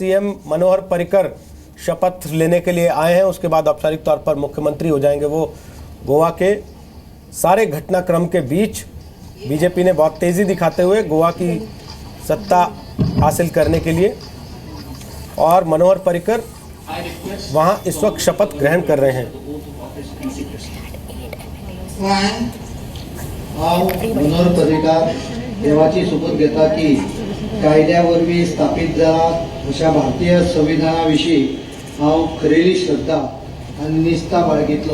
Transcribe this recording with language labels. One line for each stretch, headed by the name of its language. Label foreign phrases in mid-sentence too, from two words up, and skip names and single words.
Hindi: सीएम मनोहर पर्रिकर शपथ लेने के लिए आए हैं, उसके बाद औपचारिक तौर पर मुख्यमंत्री हो जाएंगे वो। गोवा के सारे घटनाक्रम के बीच बीजेपी ने बहुत तेजी दिखाते हुए गोवा की सत्ता हासिल करने के लिए, और मनोहर पर्रिकर वहां इस वक्त शपथ ग्रहण कर रहे हैं।
Konkani: मनोहर पर्रिकर देवाची शपथ घेता की कायद्या वरवीं स्थापीत जाला अशा भारतीय संविधानाविशीं हांव खरेली श्रद्धा आनी निस्ता बाळगितलो।